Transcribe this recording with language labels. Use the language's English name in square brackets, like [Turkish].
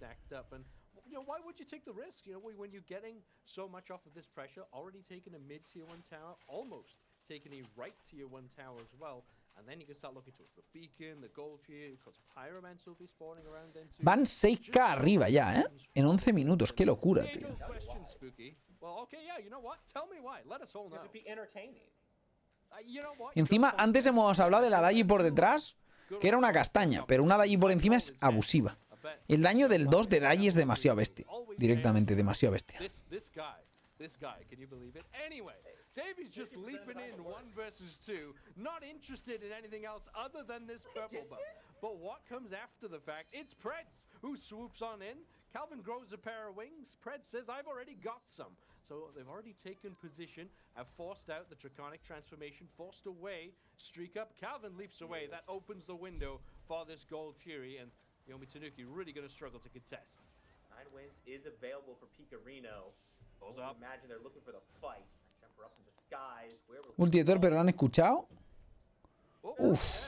[English] Why would you take the risk? When you're getting so much off of this pressure, already taking a mid tier 1 tower, almost taking a right tier 1 tower as well, and then you can start looking towards the beacon, the gold tier, because pyromancer will be spawning around then too. [Spanish] Van 6k arriba ya, En 11 minutos, qué locura, tío. [English] Well, okay, yeah, you know what? Tell me why. Let us all know. [Spanish] Encima, antes hemos hablado de la Daji por detrás, que era una castaña, pero una Daji por encima es abusiva. El daño del 2 de Daji es demasiado bestia. Directamente demasiado bestia. [English] Davy's just leaping in 1 versus 2, not interested in anything else other than this purple buff. But what comes after the fact? It's Preds who swoops on in. Calvin grows a pair of wings. Preds says, I've already got some. So they've already taken position, have forced out the Draconic transformation, forced away, streak up. Calvin leaps away. That opens the window for this Gold Fury, and Yomi Tanuki really going to struggle to contest. 9 wins is available for Picarino. Imagine they're looking for the fight. Up in the skies. [Spanish] Multitor, pero lo han escuchado. Uf.